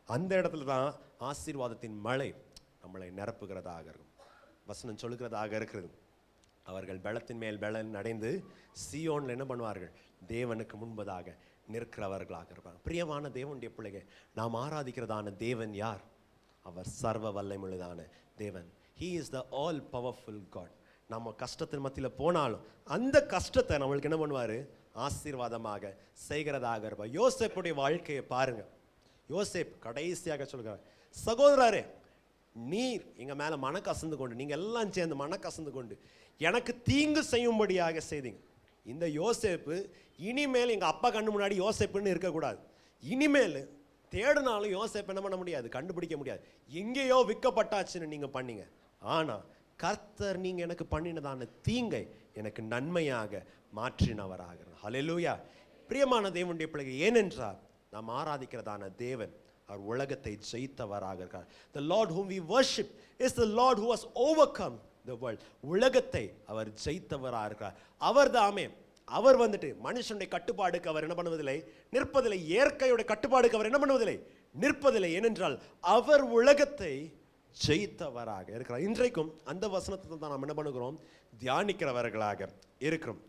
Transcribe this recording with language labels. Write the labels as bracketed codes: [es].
[ta] அந்த இடத்துல தான் ஆசீர்வாதத்தின் மழை நம்மளை நிரப்புகிறதாக இருக்கும். வசனம் சொல்லுகிறதாக இருக்கிறது, அவர்கள் பலத்தின் மேல் பலன் அடைந்து சீயோன்ல என்ன பண்ணுவார்கள்? தேவனுக்கு முன்பதாக நிற்கிறவர்களாக இருப்பாங்க. பிரியமான தேவனுடைய பிள்ளைகள், நாம் ஆராதிக்கிறதான தேவன் யார்? அவர் சர்வ வல்லமையுள்ளதான தேவன். [en] He is the all powerful God. [ta] நம்ம கஷ்டத்தின் மத்தியில் போனாலும் அந்த கஷ்டத்தை நம்மளுக்கு என்ன பண்ணுவார்? ஆசீர்வாதமாக செய்கிறதாக இருப்பார். யோசேப்புடைய வாழ்க்கையை பாருங்க. யோசேப் கடைசியாக சொல்கிறார், சகோதரரே நீர் எங்க மேல மனக்கசந்து கொண்டு, நீங்க எல்லாம் சேர்ந்து மனக்கசந்து கொண்டு எனக்கு தீங்கு செய்யும்படியாக செய்தீங்க. இந்த யோசேப்பு இனிமேல் எங்க அப்பா கண்ணு முன்னாடி யோசேப்புன்னு இருக்கக்கூடாது. இனிமேல் தேடினாலும் யோசேப்பு என்ன பண்ண முடியாது? கண்டுபிடிக்க முடியாது. எங்கேயோ விற்கப்பட்டாச்சுன்னு நீங்க பண்ணீங்க. ஆனா கர்த்தர் நீங்க எனக்கு பண்ணினதான தீங்கை எனக்கு நன்மையாக மாற்றினவராக. ஹல்லேலூயா. பிரியமான தேவனுடைய பிள்ளைகள், ஏனென்றால் நாம் ஆராதிக்கிறதான தேவன் அவர் உலகத்தை ஜெயித்தவராக இருக்கார். [en] The Lord whom we worship is the Lord who has overcome the world. [ta] உலகத்தை அவர் ஜெயித்தவராக இருக்கார். அவர் தாமே, அவர் வந்துட்டு மனுஷனுடைய கட்டுப்பாடுக்கு அவர் என்ன பண்ணுவதில்லை? நிற்பதில்லை. இயற்கையுடைய கட்டுப்பாடுக்கு அவர் என்ன பண்ணுவதில்லை? நிற்பதில்லை. ஏனென்றால் அவர் உலகத்தை ஜெயித்தவராக இருக்கிறார். இன்றைக்கும் அந்த வசனத்தை தான் நாம் என்ன பண்ணுகிறோம்? தியானிக்கிறவர்களாக இருக்கிறோம்.